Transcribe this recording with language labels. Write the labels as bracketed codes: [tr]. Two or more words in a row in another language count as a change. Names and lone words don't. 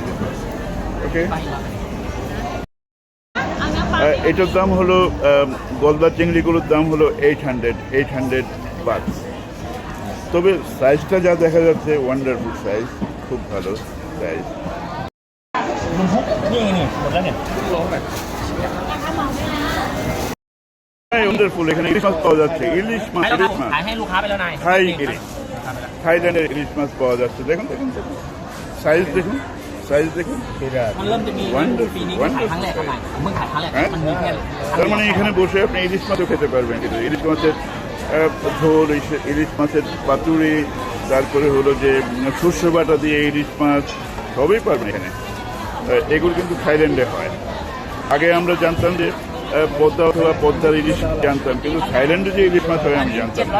[bn] ওকে, এটার দাম হলো গলদা চিংড়িগুলোর দাম হলো 800 বাট। তবে সাইজটা যা দেখা যাচ্ছে [en] wonderful size, [bn] খুব ভালো সাইজ। ওয়ান্ডারফুল। এখানে ইলিশ মাছ পাওয়া যাচ্ছে, ইলিশ মাছ [th] ขายให้ลูกค้าไปแล้วนาย [bn] থাই ইলিশ, থাইল্যান্ডের ইলিশ মাছ পাওয়া যাচ্ছে। দেখুন দেখুন দেখুন সাইজ, দেখুন সাইজ, দেখুন। [th] มันเริ่มจะมีปีนี้ก็ขายครั้งแรกครับนายผมเพิ่งขายครั้งแรก [bn] হ্যাঁ, [th] มันมีแค่ [bn] তার মানে এখানে বসে আপনি ইলিশ মাছও খেতে পারবেন। কিন্তু ইলিশ মাছের ঝোল, ইলিশ মাছের পাতুরি, তারপরে হলো যে শস্য বাটা দিয়ে ইলিশ মাছ, সবই পারবেন এখানে। এগুলো কিন্তু থাইল্যান্ডে হয়। আগে আমরা জানতাম যে পদ্মা অথবা পদ্মার ইলিশ জানতাম, কিন্তু থাইল্যান্ডে যে ইলিশ মাছ হয় আমি জানতাম না।